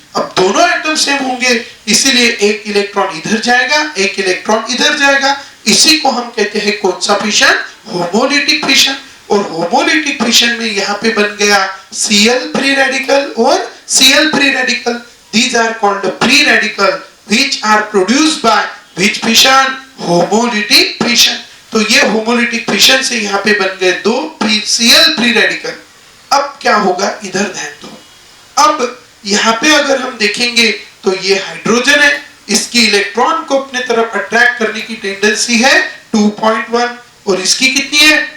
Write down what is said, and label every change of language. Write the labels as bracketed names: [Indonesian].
[Hindi] अब दोनों atom same होंगे, इसीलिए एक इलेक्ट्रॉन इधर जाएगा, एक इलेक्ट्रॉन इधर जाएगा। इसी को हम कहते हैं कौन सा फिशन? Homolytic fission. और होमोलिटिक फिशन में यहाँ पे बन गया Cl फ्री रेडिकल और Cl free radical. [English] These are called free radical which are produced by which fission? [Hindi] Homolytic fission. तो ये होमोलिटिक फिशन से यहाँ पे बन गए दो Cl फ्री रेडिकल। अब क्या होगा? इधर ध्यान दो। अब यहाँ पे अगर हम देखेंगे तो ये हाइड्रोजन है, इसकी इलेक्ट्रॉन को अपने तरफ अट्रैक्ट करने की टेंडेंसी है 2.1 और इसकी कितनी है?